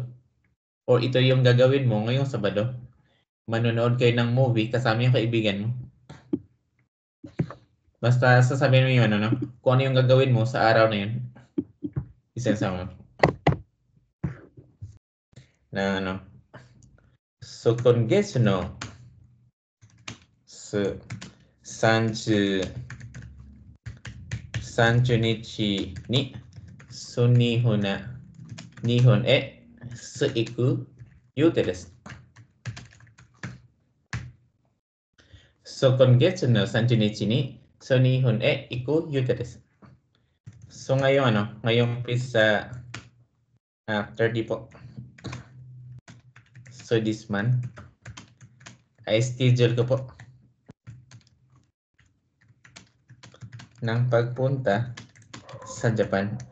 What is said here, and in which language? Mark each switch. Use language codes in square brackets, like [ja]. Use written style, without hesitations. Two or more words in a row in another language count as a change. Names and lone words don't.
[tl] O ito yung gagawin mo ngayong Sabado. Manonood kayo ng movie kasama yung kaibigan mo. Basta sasabihin mo yun, ano, kung ano yung gagawin mo sa araw na yun. Isensama mo. Na ano. So, [ja] 今月の 30日にso 日本へ行く予定です。So, 今月の30日にso 日本へ行く予定です。So, [tl] ngayong sa 30 po. So, [en] this month [tl] ay schedule ko po ng pagpunta sa Japan.